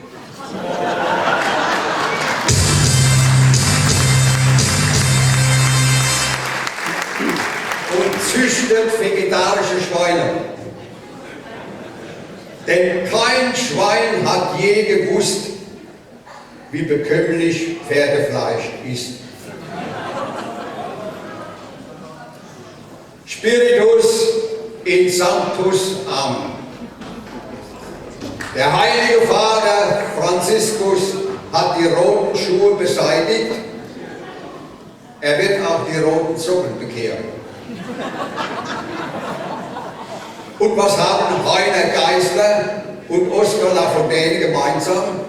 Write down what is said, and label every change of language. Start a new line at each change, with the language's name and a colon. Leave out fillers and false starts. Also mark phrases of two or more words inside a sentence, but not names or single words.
German: Und züchtet vegetarische Schweine. Denn kein Schwein hat je gewusst, wie bekömmlich Pferdefleisch ist.
Latin: Spiritus in Sanctus Amen.
German: Der heilige Vater Franziskus hat die roten Schuhe beseitigt. Er wird auch die roten Socken bekehren. Und was haben Rainer Geisler und Oskar Lafontaine gemeinsam?